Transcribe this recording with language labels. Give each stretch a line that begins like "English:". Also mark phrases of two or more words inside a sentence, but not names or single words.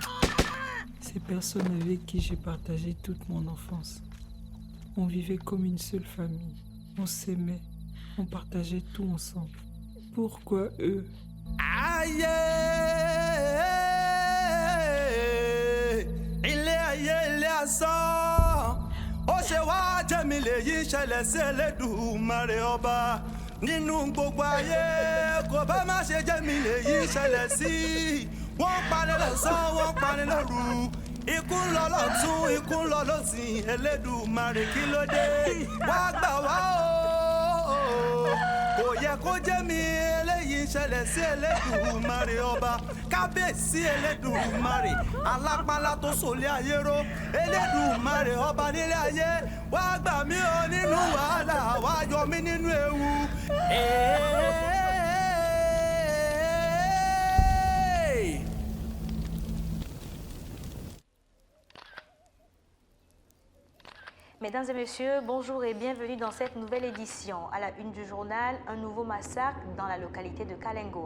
French: Ces personnes avec qui j'ai partagé toute mon enfance. On vivait comme une seule famille. On s'aimait. On partageait tout ensemble. Pourquoi eux? Aïe, il est à ça.
Yoruba: Ó ṣe wá jẹ́ mi lèyí ṣẹlẹ̀ sí Elédùmarè ọba. Nínú gbogbo ayé kò bá má ṣe jẹ́ mi lèyí ṣẹlẹ̀ sí. Wọ́n pani lọ́sàn, wọ́n pani lóru. Ikú ń lọ lọ́tún, ikú ń lọ lósì. Elédùmarè kí ló dé? Wá gbà wá o. Kò yẹ kó jẹ́ mi eléyìí ṣẹlẹ̀ sí Elédùmarè ọba. Kábíyèsí Elédùmarè alápálá tó sòlé ayé ró. Elédùmarè ọba nílé ayé. Wá gbà mí o nínú wàhálà, wá yọ mí nínú ewu.
French: Mesdames et messieurs, bonjour et bienvenue dans cette nouvelle édition. À la une du journal, un nouveau massacre dans la localité de Kalengo.